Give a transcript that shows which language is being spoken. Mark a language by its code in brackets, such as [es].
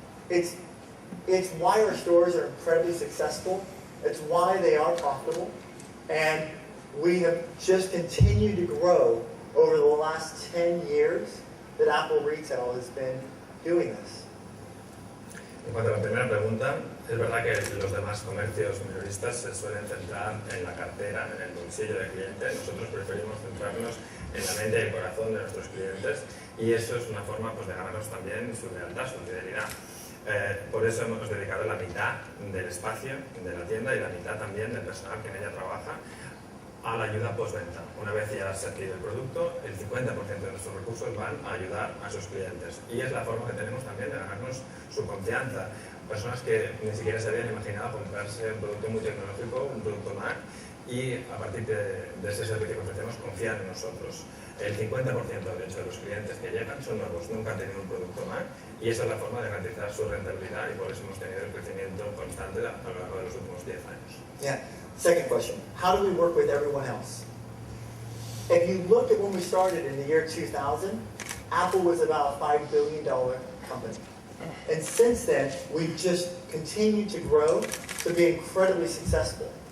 [en] It's why our stores are incredibly successful. It's why they are profitable. And we have just continued to grow over the last 10 years that Apple Retail has been doing this. [es] En cuanto a la primera pregunta, es verdad que los demás comercios minoristas se suelen centrar en la cartera, en el bolsillo del cliente. Nosotros preferimos centrarnos en la mente y el corazón de nuestros clientes y eso es una forma pues, de ganarnos también su lealtad, su fidelidad. Por eso hemos dedicado la mitad del espacio de la tienda y la mitad también del personal que en ella trabaja a la ayuda postventa. Una vez ya se adquiere el producto, el 50% de nuestros recursos van a ayudar a sus clientes. Y es la forma que tenemos también de ganarnos su confianza. Personas que ni siquiera se habían imaginado comprarse un producto muy tecnológico, un producto Mac, y a partir de ese servicio que ofrecemos confían en nosotros. El 50% de hecho de los clientes que llegan son nuevos, nunca han tenido un producto Mac, y esa es la forma de garantizar su rentabilidad y por eso hemos tenido el crecimiento constante a lo largo de los últimos 10 años. [en] Yeah. Second question, how do we work with everyone else? If you look at when we started in the year 2000, Apple was about a $5 billion company. And since then, we've just continued to grow to be incredibly successful.